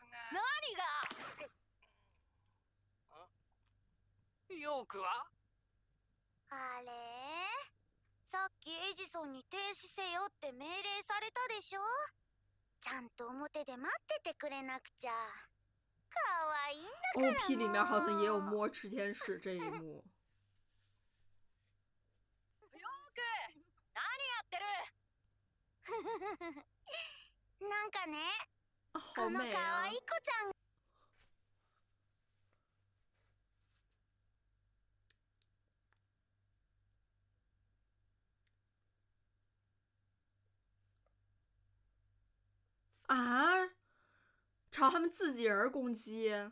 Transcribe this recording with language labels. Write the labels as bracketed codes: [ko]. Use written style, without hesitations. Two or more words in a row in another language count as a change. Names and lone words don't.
[ja] 何が？ヨークは？あれ？さっきエジソンに停止せよって命令されたでしょ？ちゃんと表で待っててくれなくちゃ。かわいいんだから。 OP [zh] 里面好像也有摸炽天使这一幕。 [ja] ヨーク、何やってる？なんかね、 [zh] 啊，好 [ja] この [zh] 美啊 [ja] かわい！い子ちゃん。 [zh] 啊，朝他们自己人攻击。